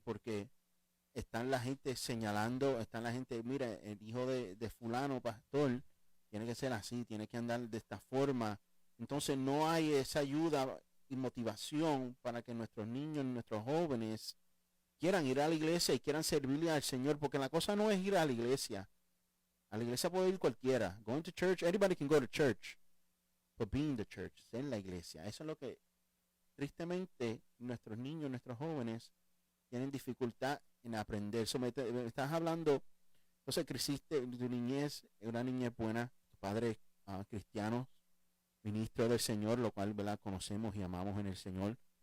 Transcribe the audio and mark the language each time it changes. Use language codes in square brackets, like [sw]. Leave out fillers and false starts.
[es] Porque están la gente señalando, están la gente, mira, el hijo de fulano, pastor, tiene que ser así, tiene que andar de esta forma. Entonces no hay esa ayuda y motivación para que nuestros niños, nuestros jóvenes quieran ir a la iglesia y quieran servirle al Señor, porque la cosa no es ir a la iglesia. A la iglesia puede ir cualquiera. [en] Going to church, anybody can go to church. But being the church, [es] ser la iglesia. Eso es lo que, tristemente, nuestros niños, nuestros jóvenes tienen dificultad en aprender. Me estás hablando, entonces creciste, tu niñez, una niñez buena, tu padre cristiano, ministro del Señor, lo cual, ¿verdad?, conocemos y amamos en el Señor.